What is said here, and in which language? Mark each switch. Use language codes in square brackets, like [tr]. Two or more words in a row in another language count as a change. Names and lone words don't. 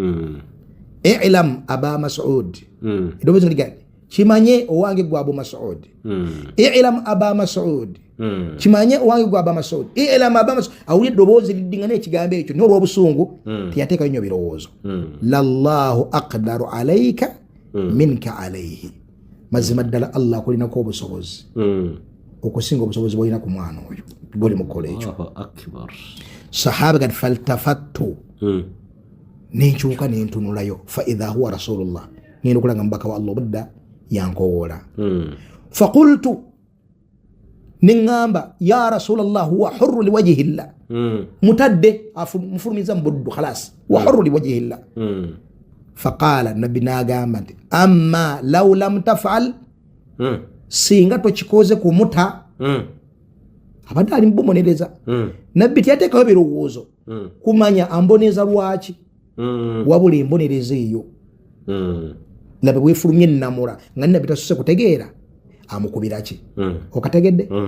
[ar] اعلم أبا مسعود [lg] edobozi ligani kimanye owange gwa Abu Mas'ud [ar] اعلم أبا مسعود [lg] kimanye owange gwa Aba Mas'ud [ar] اعلم أبا مسعود [lg] awuli edobozi lidingana ekigambo ekyo n'olw'obusungu tiyateekayo nnyo birowoozo [ar] لله أقدر عليك منك عليه [lg] mazima ddala Allah akulinako obusobozi okusinga obusobozi bwolina ku mwana oyo bwoli mukola ekyo sahaba gati faltafattu nenkyuka nentunulayo [ar] فإذا هو رسول الله [lg] ngenda okulanga mubaka wa Allah budda yankowola faqultu ningamba [ar] يا رسول الله هو حر لوجه الله [lg] mutadde mufulumiza mbuddu [ar] خلاص و حر لوجه الله [lg] faqala nabbi nagamba nti [ar] أما لو لم تفعل [lg] singa tokikoze kumuta abadde ali mubonereza nabbi tiyateekayo birowoozo kumanya amboneza lwaki wabula embonereza eyo laba bwefulumye ennamula nga nabbi tasuse kutegeera amukubiraki okategedde